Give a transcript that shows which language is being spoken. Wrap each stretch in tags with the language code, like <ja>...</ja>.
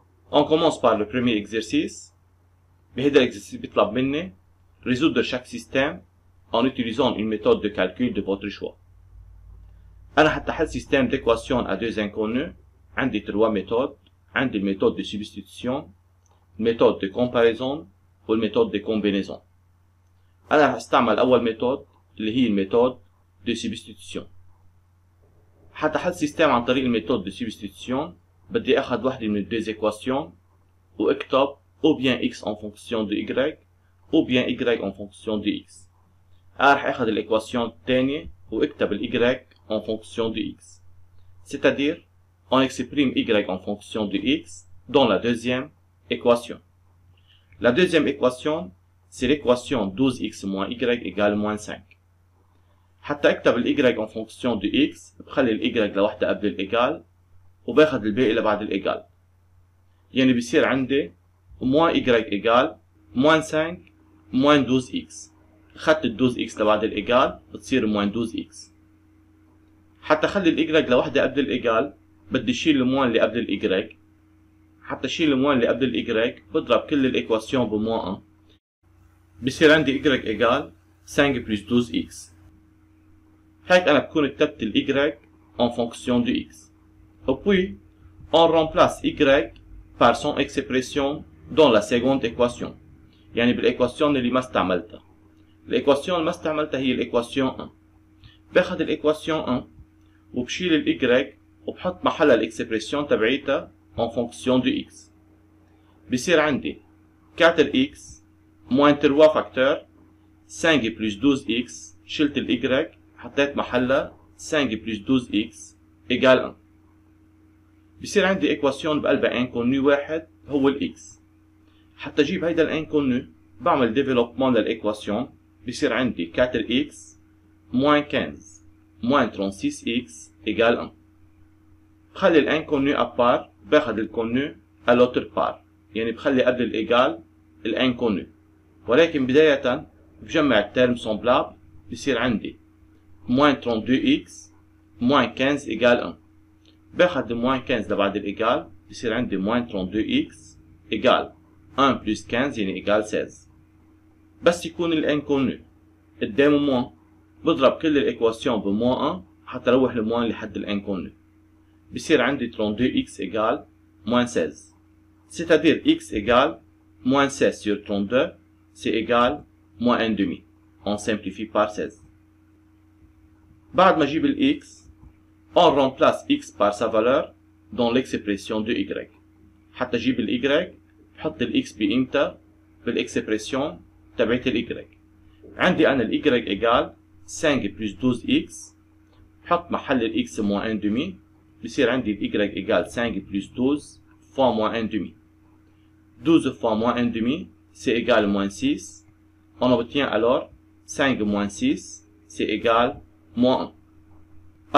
<fr>On commence par le premier exercice. بهذا l'exercice</fr> <ar>بيطلب مني</ar> <fr>résoudre chaque système en utilisant une méthode de calcul de votre choix.</fr> <ar>أنا حتى أحل</ar> <fr>système d'équations à deux inconnus عندي trois méthodes. عندي الميثode de substitution, الميثode de comparaison والميثode de combinaison.</fr> <ar>أنا رح استعمل أول ميثود اللي هي الميثود</ar> <fr>de substitution.</fr> <ar>حتى أحل سيستم عن طريق الميثود de substitution بدي أخذ واحدة من الدوز</ar> <fr>équations واكتب ou bien x en fonction de y ou bien y en fonction de x.</fr> <ar>رح أخذ الإيكواسيون الثانية واكتب ال y</ar> <fr>en fonction de x. C'est-à-dire, on exprime y en fonction de x dans la deuxième équation. La deuxième équation, c'est l'équation 12x moins y égale moins 5.</fr> <ar>حتى اكتب ال y</ar> <fr>en fonction de x</fr> <ar>بخلي ال y لوحدة قبل الإيجال وباخد الباقي لبعد الإيجال. يعني بصير عندي</ar> <fr>moins y égale moins 5 moins 12x.</fr> <ar>أخدت ال 12x لبعد الإيجال بتصير</ar> <fr>moins 12x.</fr> <ar>حتى خلي ال y لوحدة قبل الإيجال بدي شيل الموان اللي قبل ال y. حتى شيل الموان اللي قبل ال y بضرب كل الإيكواسيون بموان 1. بصير عندي</ar> <fr>y égale 5 plus 12x.</fr> <ar>هيك أنا بكون كتبت ال y</ar> <fr>en fonction de x. Et puis, on remplace y par son expression dans la seconde équation.</fr> <ar>يعني بالإيكواسيون اللي ما استعملتها. الإيكواسيون اللي ما استعملتها هي الإيكواسيون 1. باخد الإيكواسيون 1 وبشيل ال y وبحط محلها الإكسبريسيون تبعيتها</ar> <fr>en fonction de x. بصير عندي 4x moins 3 facteur 5 plus 12x</fr> <ar>شلت ال y حطيت محلها</ar> <fr>5 plus 12x égale 1.</fr> <ar>بصير عندي إيكواسيون بقلبها انكونو واحد هو ال x. حتى أجيب هيدا الانكونو بعمل ديفلوبمون للإيكواسيون بصير عندي</ar> <fr>4x moins 15 moins 36x égale 1.</fr> <ar>بخلي الانكونو أبار باخد الكونو</ar> <fr>à l'autre part.</fr> <ar>يعني بخلي قبل الإيجال الانكونو. ولكن بداية بجمع الترم سومبلابل بصير عندي</ar> <fr>moins 32x moins 15 égale 1.</fr> <ar>باخد moins 15 لبعد الإيجال بصير عندي</ar> <fr>moins 32x égale 1 plus 15</fr> <ar>يعني égale 16. بس يكون الانكونو قدامه موان بضرب كل الإيكواسيون بموان 1 حتى روح الموان لحد الانكونو. بصير عندي</ar> <fr>32x égale moins 16. C'est-à-dire x égale moins 16 sur 32, c'est égal moins 1,5. On simplifie par 16.</fr> <ar>بعد ما أجيب ال</ar> <fr>x, on remplace x par sa valeur dans l'expression de y.</fr> <ar>حتى أجيب ال y, بحط ال x بقيمتها بالإكسبريسيون تبعت ال y. عندي أنا ال</ar> <fr>y égale 5 plus 12x,</fr> <ar>بحط محل ال x moins 1,5.</ar> <fr>بصير عندي ال y égale 5 plus 12 fois moins 1,5. 12 fois moins 1,5 c'est égal moins 6. On obtient alors 5 moins 6 c'est égal moins 1.</fr>